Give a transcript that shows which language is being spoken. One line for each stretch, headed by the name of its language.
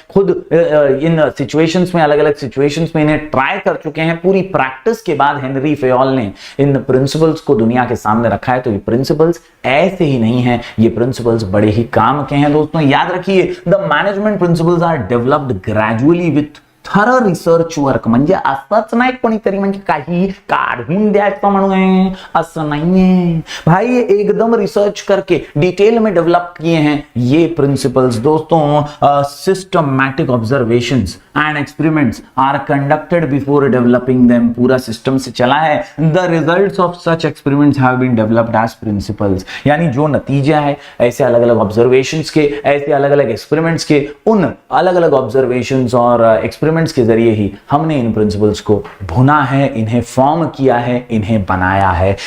Hindi: खुद इन सिचुएशंस में, अलग अलग सिचुएशंस में इन्हें ट्राई कर चुके हैं। पूरी प्रैक्टिस के बाद हेनरी फेयोल ने इन प्रिंसिपल्स को दुनिया के सामने रखा है। तो ये प्रिंसिपल्स ऐसे ही नहीं है, ये प्रिंसिपल्स बड़े ही काम के हैं। दोस्तों याद रखिए,
English: The management principles are developed gradually with thorough research work.
Marathi: म्हणजे असंच नाही कोणीतरी म्हणजे काही काढून द्यायचं म्हणून, असं नाहीये भाई,
Hindi: ये एकदम रिसर्च करके डिटेल में डेवलप किए हैं ये प्रिंसिपल्स।
English: दोस्तों systematic observations and experiments are conducted before developing them.
Hindi: पूरा सिस्टम से चला है।
English: The results of such experiments have been developed as principles.
Hindi: यानी जो नतीजा है ऐसे अलग अलग ऑब्जर्वेशंस के, ऐसे अलग अलग एक्सपेरिमेंट्स के, उन अलग अलग ऑब्जर्वेशंस और एक्सपेरिमेंट्स के जरिए ही हमने इन प्रिंसिपल्स को भुना है, इन्हें फॉर्म किया है, इन्हें बनाया है।